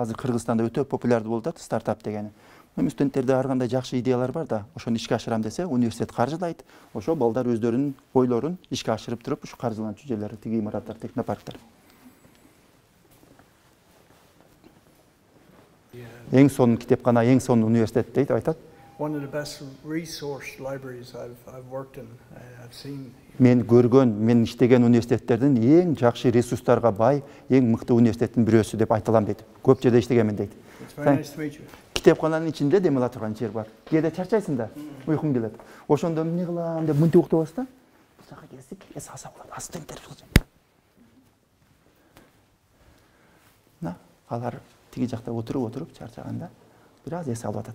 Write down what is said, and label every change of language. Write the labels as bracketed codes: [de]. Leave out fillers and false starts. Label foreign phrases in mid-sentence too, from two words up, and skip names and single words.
[ky] Азыр Кыргызстанда өтө популярдуу болуп атат стартап дегени. Студенттерде ар кандай жакшы идеялар бар да, ошону ишке ашырам десе, университет каржылайт. Ошо балдар өздөрүнүн ойлорун ишке ашырып туруп, ушу каржыланчу жерлер, тиги имараттар, технопарктар. Эң сонун китепкана, эң сонун университет дейт, айтат. [en] One of the best resource libraries I've worked in. I've seen. [ky] Мен көргөн, мен иштеген университеттердин эң жакшы ресурстарга бай, эң мыкты университеттин бирөөсү деп айта алам дейт. Көп жерде иштегенмин дейт. [en] It's very nice to meet you. [ky] Китепкананын ичинде дем ала турган жер бар. Кээде чарчайсың да, уйкуң келет. Ошондо эмне кылам деп мынтип уктабасың да. Жака келсек, эс алса болот. Студенттер на, алар тиги жакта отуруп чарчаганда бир аз эс алып атат.